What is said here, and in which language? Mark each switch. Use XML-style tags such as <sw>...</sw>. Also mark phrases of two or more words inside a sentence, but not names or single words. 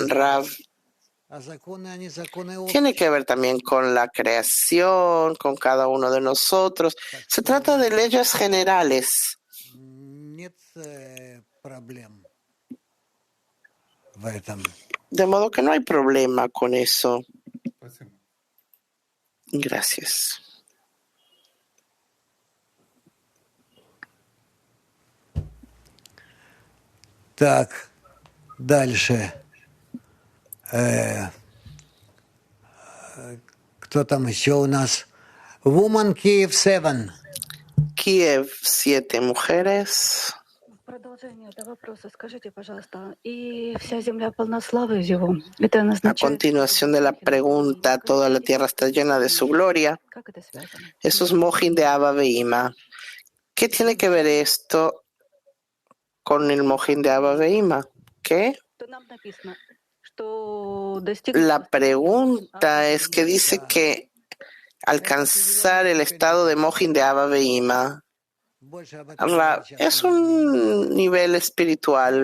<es>Rav, Tiene que ver también con la creación, con cada uno de nosotros. Se trata de leyes generales. De modo que no hay problema con eso. Gracias.</es> <ru>Так, дальше. Кто там еще у нас?</ru> <en>Woman Kiev 7.</en> <es>Kiev 7 mujeres.</es> <ru>Продолжение этого вопроса. Скажите, пожалуйста, и вся земля полна славы Его.</ru> <es>A continuación de la pregunta, toda la tierra está llena de su gloria. Eso es Mohin de</es> <he>Abba Veima.</he> <es>¿Qué tiene que ver esto con el Mohin de</es> <he>Abba Veima?</he> <es>¿Qué? La pregunta es que dice que alcanzar el estado de Mohin de</es> <he>Abba Veima</he> <es>es un nivel espiritual.</es>